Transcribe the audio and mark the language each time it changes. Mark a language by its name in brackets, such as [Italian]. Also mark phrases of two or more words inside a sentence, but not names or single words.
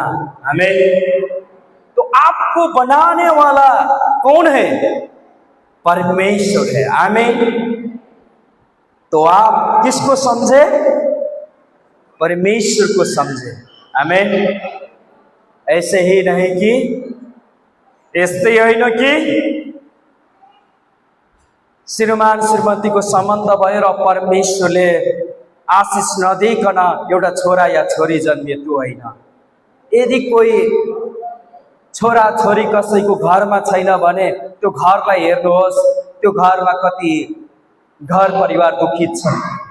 [Hindi] हमें तो आपको बनाने वाला कौन है? परमेश्वर है। आमीन। तो आप किसको समझे? परमेश्वर को समझे। आमीन। ऐसे ही नहीं कि [Nepali] यस्तै होइन कि श्रीमान श्रीमती को सम्बन्ध भएर परमेश्वरले आशिष नदिकन एउटा छोरा या छोरी जन्मिए, त्यो होइन। यदि कोही छोरा छोरी कसैको घरमा छैन भने त्यो घरलाई हेर्नुहोस्, त्यो घरमा कति घर परिवार दुखित छन्।